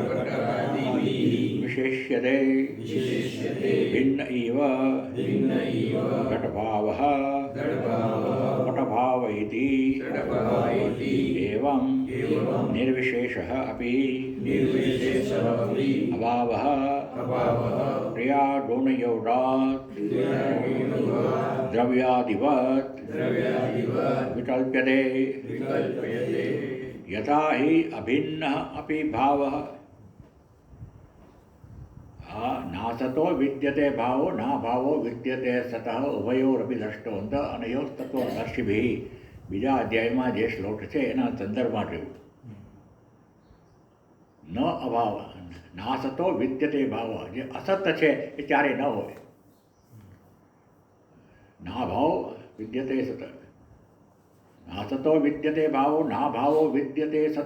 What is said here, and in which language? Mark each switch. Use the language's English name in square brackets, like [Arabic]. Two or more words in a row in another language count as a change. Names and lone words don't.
[Sanskrit] વિશેષ્યતે ભિન્ન ઇવ ઘટભાવઃ પટભાવ ઇતિ એવં નિર્વિશેષः અપી અભાવः ક્રિયાગુણયોગાत् દ્રવ્યાદિવत् વિકલ્પ્યતે यथा हि अभिन्न अपि भावः. नासतो विद्यते भावो न भावो विद्यते सतः उभयोरपि द्रष्टोऽन्त अनयोस्तत्वदर्शिभिः. [Gujarati] બીજા અધ્યાયમાં જે શ્લોક છે એના સંદર્ભમાં કહ્યું. [Sanskrit] ન અભાવ નાસતો વિદ્યતે ભાવ. [Gujarati] જે અસત છે એ ક્યારે ન હોય. [Sanskrit] ના ભાવ વિદ્યતે સત. નાસતો વિદ્યતે ભાવો ના ભાવો વિદ્યતે સત.